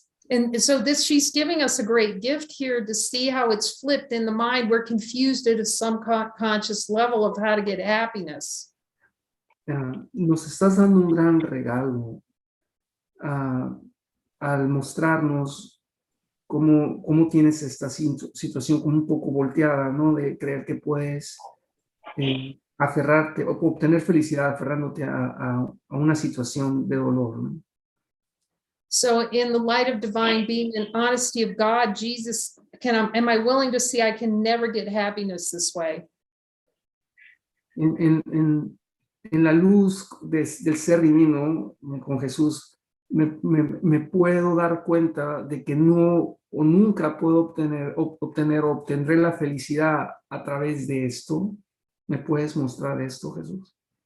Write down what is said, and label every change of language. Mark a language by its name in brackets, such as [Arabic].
[English] And so she's giving us a great gift here to see how it's flipped in the mind. We're confused at a subconscious level of how to get happiness. [Spanish] nos estás dando un gran regalo al mostrarnos cómo tienes esta situación como un poco volteada, ¿no? De creer que puedes aferrarte o obtener felicidad aferrándote a una situación de dolor, ¿no? [English] So in the light of divine being and honesty of God, Jesus, am I willing to see I can never get happiness this way? [Spanish] En la luz del ser divino con Jesús, me puedo dar cuenta de que no o nunca puedo obtener o obtendré la felicidad a través de esto. ¿Me puedes mostrar esto, Jesús?